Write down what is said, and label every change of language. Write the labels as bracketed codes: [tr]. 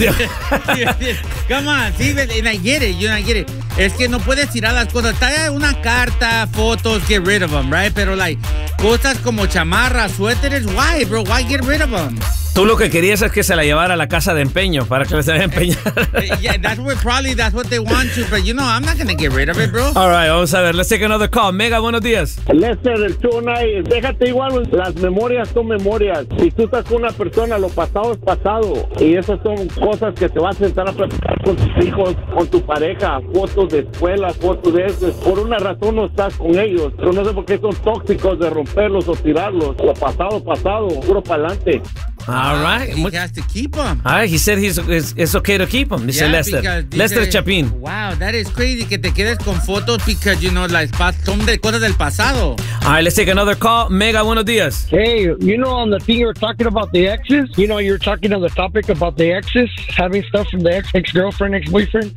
[en] diamantes. Come on, sí, I get it. [es] Es que no puedes tirar las cosas. Trae una carta, fotos, [en] get rid of them, right? Pero, like, [es] cosas como chamarras, suéteres, [en] why, bro? Why get rid of them? [es] Tú lo que querías es que se la llevara a la casa de empeño para que se la empeñara. [en] Yeah, that's what they want to, but you know, I'm not going to get rid of it, bro. All right, [es] vamos a ver. [en] Let's take another call. Mega, [es] buenos días. Lester, el 219. Déjate igual. Las memorias son memorias. Si tú estás con una persona, lo pasado es pasado. Y esas son cosas que te vas a sentar a platicar con tus hijos, con tu pareja. Fotos de escuela, fotos de eso. Por una razón no estás con ellos. Pero no sé por qué son tóxicos de romperlos o tirarlos. Lo pasado, pasado. Puro para adelante. [en] All right. He has to keep them. All right, he said it's okay to keep them. [es] Dice Lester. Lester Chapin. [en] Wow, that is crazy [es] que te quedes con fotos [en] because, you know, like, [es] son de cosas del pasado. [en] All right, let's take another call. Mega, [es] buenos días. [en] Hey, you know, on the thing you're talking about the exes, you know, you're talking on the topic about the exes, having stuff from the ex-girlfriend, ex-boyfriend.